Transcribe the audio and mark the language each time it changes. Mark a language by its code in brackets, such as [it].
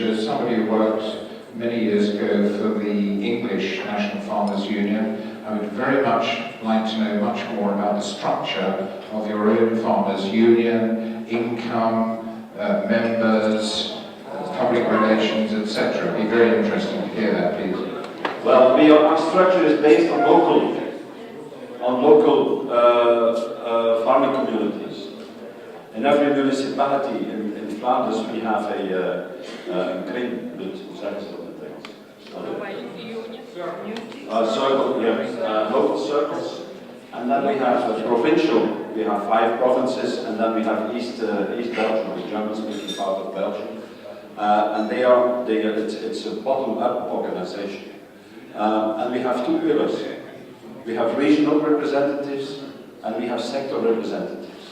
[en] As somebody who worked many years ago for the English National Farmers Union, I would very much like to know much more about the structure of your own Farmers Union, income, members, public relations, etc. It'd be very interesting to hear that, please. Well, our structure is based on local farming communities. In every municipality in Flanders, we have a kring, [nl] hoe zeggen ze dat in het Engels? [en] Circle, yeah, local circles. And then we have provincial, we have 5 provinces, and then we have East Belgium, the German-speaking part of Belgium. And it's a bottom-up organization. And we have 2 pillars. We have regional representatives, and we have sector representatives.